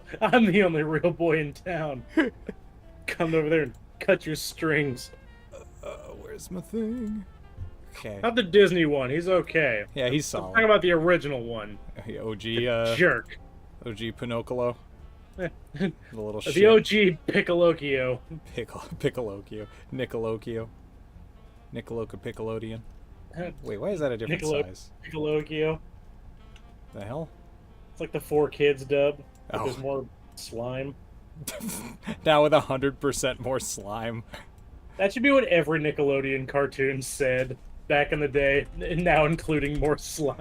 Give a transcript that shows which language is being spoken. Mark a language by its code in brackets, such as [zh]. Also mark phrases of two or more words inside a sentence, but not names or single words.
[en] I'm the only real boy in town. Come over there and cut your strings. Where's my thing? Okay. Not the Disney one. He's okay. Yeah, he's I'm talking solid. about the original one. OG, Jerk. OG Pinocchio. The little shit. The OG Piccolocchio. Piccolocchio. Nickelochio. Nickeloca Piccolodian. Wait, why is that a different size? Piccolocchio. The hell? It's like the 4Kids dub. But Oh. there's more slime. Now with 100% more slime. That should be what every Nickelodeon cartoon said back in the day, and now including more slime.